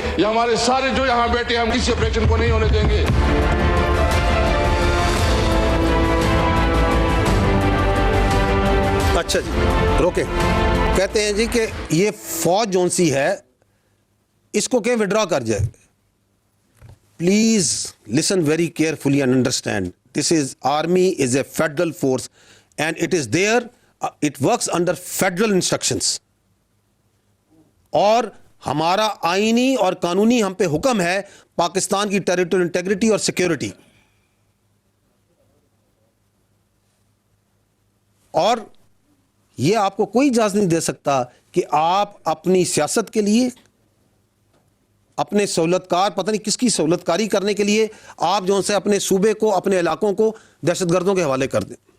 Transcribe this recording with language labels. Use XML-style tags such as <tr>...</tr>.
<ur>یہ ہمارے سارے جو یہاں بیٹھے ہم کسی آپریشن کو نہیں ہونے دیں گے. اچھا جی روکیں. کہتے ہیں جی کہ یہ فوج جون سی ہے اس کو کہ وڈرا کر جائے.</ur> <en>Please listen very carefully and understand. This is army is a federal force and it is there, it works under federal instructions.</en> <ur>اور ہمارا آئینی اور قانونی ہم پہ حکم ہے پاکستان کی</ur> <en>territorial integrity</en> <ur>اور سیکیورٹی. اور یہ آپ کو کوئی اجازت نہیں دے سکتا کہ آپ اپنی سیاست کے لیے, اپنے سہولت کار, پتہ نہیں کس کی سہولت کاری کرنے کے لیے آپ جو سے اپنے صوبے کو, اپنے علاقوں کو دہشت گردوں کے حوالے کر دیں.</ur>